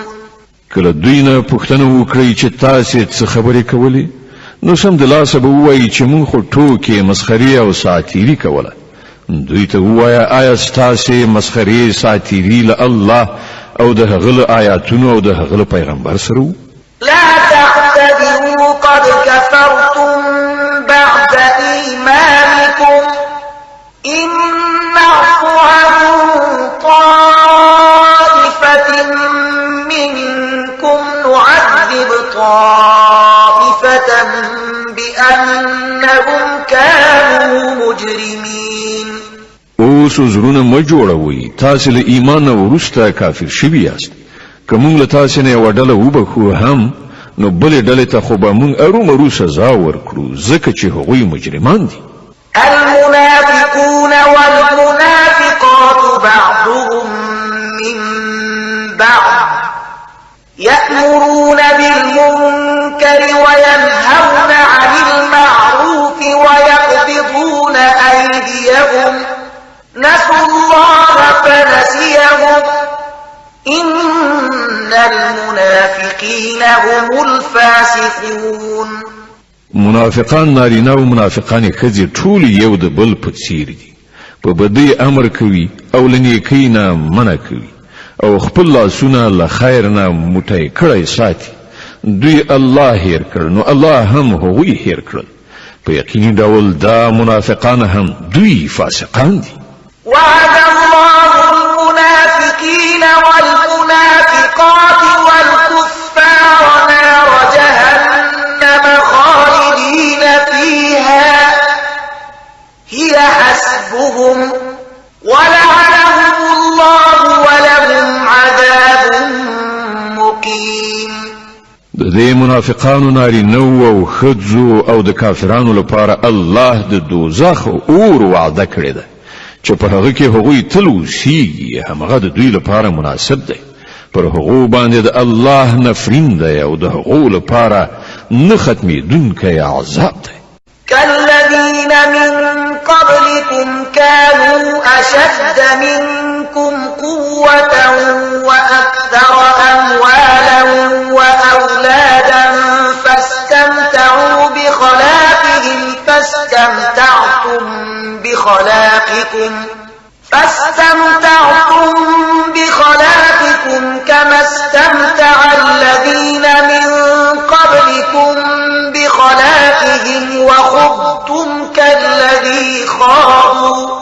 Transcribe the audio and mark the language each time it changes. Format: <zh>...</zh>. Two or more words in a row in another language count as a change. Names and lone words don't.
<ps>کله دوی نه پوښتنه وکړي چې تاسې څه خبرې کولې، نو سمدلاسه به ووایي چې موږ خو ټوکې مسخرې او ساتیري کوله. دوی ته ووایه آیا ستاسې مسخرې ساتیري له الله او د هغه له آیاتونو او د هغه له پیغمبر سره وو؟</ps> <ar>لا تعتذروا قد كفرتم بعد إيمانكم إن نعف عن طائفة منكم نعذب طائفة بأنهم كانوا مجرمين.</ar> <ps>اوس زړونه مه جوړوئ، تاسې له ایمان نه وروسته کافر شوي یاست. که موږ له تاسې نه یوه ډله وبخو هم، نو بلې ډلې ته خو به موږ ارومرو سزا ورکړو ځکه چې هغوی مجرمان دي.</ps> <ar>المنافقون والمنافقات بعضهم من بعض يأمرون بالمنكر وينهون عن المعروف ويقبضون أيديهم نسوا الله فنسيهم إن المنافقين هم الفاسقون.</ar> <ps>منافقان نارینه او منافقان ښځې ټول یو د بل په څیر دي، په بدۍ امر کوي او له نیکۍ نه منع کوي او خپل لاسونه له خیر نه موټی کړی ساتي. دوی الله هیر کړ نو الله هم هغوی هیر کړل. په یقیني ډول دا منافقان هم دوی فاسقان دي.</ps> <ar>وعد الله المنافقين والمنافقات والكفار نار جهنم خالدين فيها هي حسبهم ولعنهم الله ولهم عذاب مقيم.</ar> <ps>د دې منافقانو نارینه او ښځو او د کافرانو لپاره الله د دوزخ اور وعده کړې ده چې په هغه کې هغوی تل اوسیږي. همغه د دوی لپاره مناسب دی. پر هغو باندې د الله نفرین دی او د هغو لپاره نه ختمېدونکی عذاب دی.</ps> <ar>كالذين من قبلكم كانوا أشد منكم قوة وأكثر أموالا وأولادا فاستمتعوا بخلاقكم كما استمتع الذين من قبلكم بخلاقهم وخضتم كالذي خاضوا</ar>